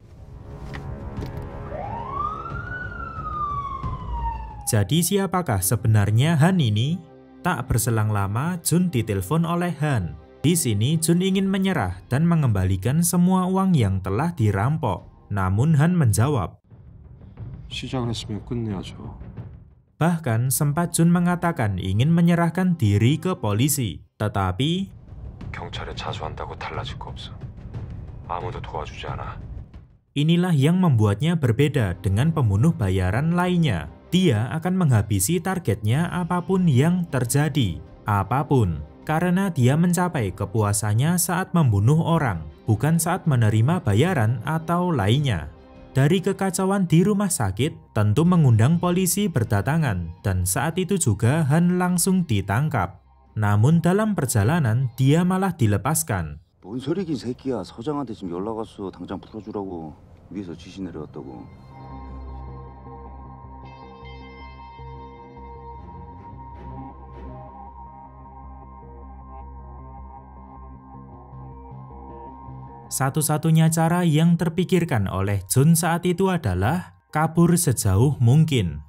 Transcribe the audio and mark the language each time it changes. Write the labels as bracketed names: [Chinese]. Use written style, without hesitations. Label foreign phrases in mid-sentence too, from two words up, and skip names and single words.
[Indonesian] Jadi siapakah sebenarnya Han ini? Tak berselang lama, Jun ditelepon oleh Han. Di sini Jun ingin menyerah dan mengembalikan semua uang yang telah dirampok. Namun Han menjawab, [Korean] 시작을 했으면 끝내야죠. [Indonesian] bahkan sempat Jun mengatakan ingin menyerahkan diri ke polisi. Tetapi [Korean] 경찰에 자수한다고 달라질 거 없어. 아무도 도와주지 않아. [Indonesian] inilah yang membuatnya berbeda dengan pembunuh bayaran lainnya. Dia akan menghabisi targetnya apapun yang terjadi. Apapun. Karena dia mencapai kepuasannya saat membunuh orang, bukan saat menerima bayaran atau lainnya. Dari kekacauan di rumah sakit, tentu mengundang polisi berdatangan, dan saat itu juga Han langsung ditangkap. Namun dalam perjalanan, dia malah dilepaskan. [Korean] 뭔 소리긴 새끼야. 서장한테 지금 연락 왔어. 당장 풀어주라고. 위에서 지시 내려왔다고. [Indonesian] Satu-satunya cara yang terpikirkan oleh Jun saat itu adalah kabur sejauh mungkin.